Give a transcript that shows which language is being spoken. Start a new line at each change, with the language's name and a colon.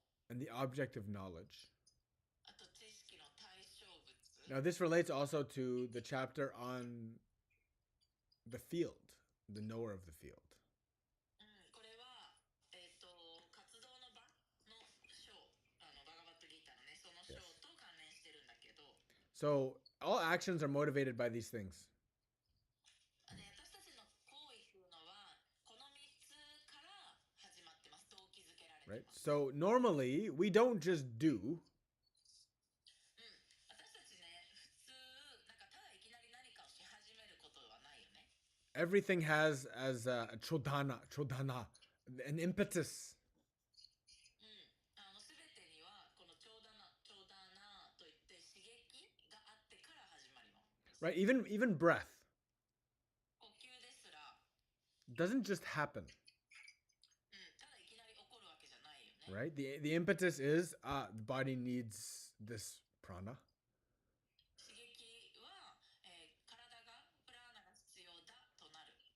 English: and the object of knowledge.
Japanese: あと知識の対象物。
English: Now, this relates also to the chapter on the field, the knower of the field.
Japanese: これは、活動の場の章、バガバッドギーターのね、その章と関連してるんだけど、
English: So, all actions are motivated by these things.
Japanese: 私たちの行為っていうのは、この3つから始まってます。動機づけられて
English: Right?
Japanese: ます。
English: So, normally, we don't just do.
Japanese: 私たちね、普通、なんかただいきなり何かをし始めることはないよね。
English: Everything has as a chodhana, an impetus.
Japanese: すべてにはこのちょうだなといって刺激があってから始まります。
English: Right? Even breath
Japanese: 呼吸ですら、
English: doesn't just happen.
Japanese: ただいきなり起こるわけじゃないよね。
English: Right? The impetus is the body needs this prana.
Japanese: 刺激は、体がプラーナが必要だとなる。